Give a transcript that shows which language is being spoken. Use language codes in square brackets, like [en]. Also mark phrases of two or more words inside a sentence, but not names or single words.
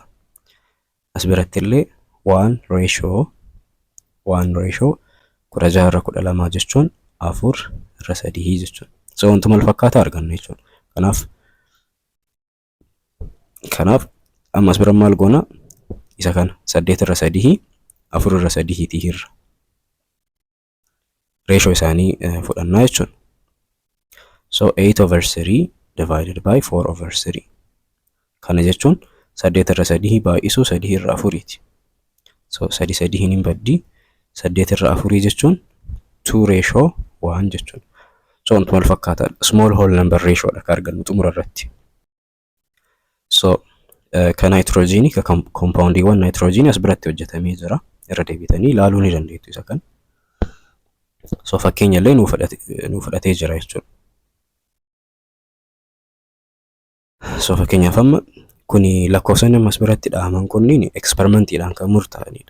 [om] As biratti illee 1 ratio 16 irra 12 jechuun 4 irra 3 jechuudha. So wantuma wal fakkaataa arganna jechuudha. Kanaaf amma as bira maal goona? Isa kana 8 irra 3 4 irra 3 tii hirra. Ratio isaanii fudhannaa jechuudha. [en] So 8 over 3 divided by 4 over 3. [om] Kana jechuun 8 irra 3 baay'isuu 3 irra 4ti. So 3 hin baddi 8 irra 4 jechuun 2 ratio 1 jechuudha. So wantuma wal fakkaataa [en] small whole number ratio [om] dha ka argannu xumura irratti. So ka nitrojiinii ka compoundiiwwan nitrojiinii as biratti hojjetamee jira. Irra deebitanii ilaaluu ni dandeettu isa kana. So fakkeenya illee nuu fudhatee jira jechuudha. So fakkeenyaaf amma kuni lakkoofsonni ammas biratti dhahaman kunniin eksperimentiidhaan kan murtaa'anidha.